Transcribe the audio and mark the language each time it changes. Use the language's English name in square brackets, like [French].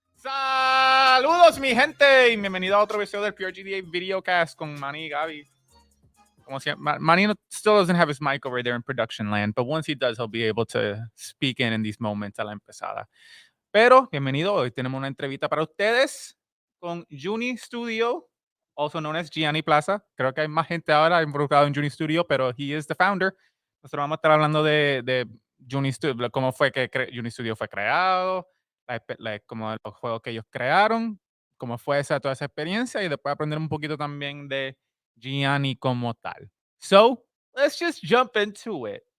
[Spanish] Saludos, mi gente, y bienvenido a otro episodio del PRGDA Videocast con Manny y Gaby. [English] Como si, Manny still doesn't have his mic over there in production land, but once he does, he'll be able to speak in these moments [Spanish] a la empezada. Pero, bienvenido, hoy tenemos una entrevista para ustedes con Juny Studio, [English] also known as [Spanish] Gianni Plaza. Creo que hay más gente ahora involucrada en Juny Studio, pero [English] he is the founder. [Spanish] Nosotros vamos a estar hablando de Juny Studio, cómo fue que Juny Studio fue creado, como los juegos que ellos crearon, cómo fue toda esa experiencia y después aprender un poquito también de Gianni como tal. [English] So, let's just jump into it.